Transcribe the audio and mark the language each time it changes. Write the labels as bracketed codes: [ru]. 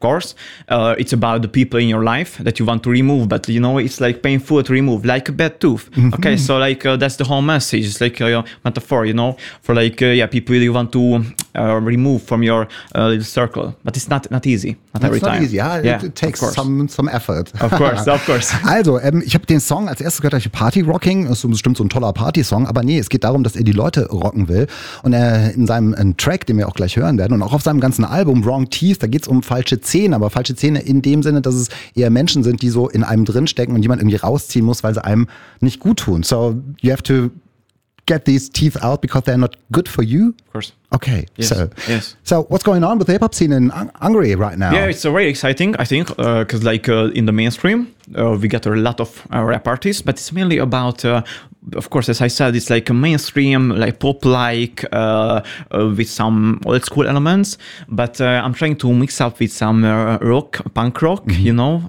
[en] Of course, it's about the people in your life that you want to remove. But it's like painful to remove, like a bad tooth. Mm-hmm. Okay, so that's the whole message. It's like a metaphor, for people. You want to remove from your little circle, but it's not easy. It takes some effort. Of course. [de] Also, ich habe den Song als erstes gehört, ich Party Rocking, das ist bestimmt so ein toller Party-Song, aber nee, es geht darum, dass er die Leute rocken will und er in seinem Track, den wir auch gleich hören werden und auch auf seinem ganzen Album Wrong Teeth, da geht es um falsche Zähne, aber falsche Zähne in dem Sinne, dass es eher Menschen sind, die so in einem drinstecken und jemand irgendwie rausziehen muss, weil sie einem nicht gut tun. [en] So, you have to get these teeth out because they're not good for you? Of course. Okay. Yes. So what's going on with the hip-hop scene in Hungary right now? Yeah, it's very exciting, I think, because in the mainstream, we get a lot of rap artists, but it's mainly about, of course, as I said, it's like a mainstream, like pop-like, with some old school elements, but I'm trying to mix up with some rock, punk rock, mm-hmm.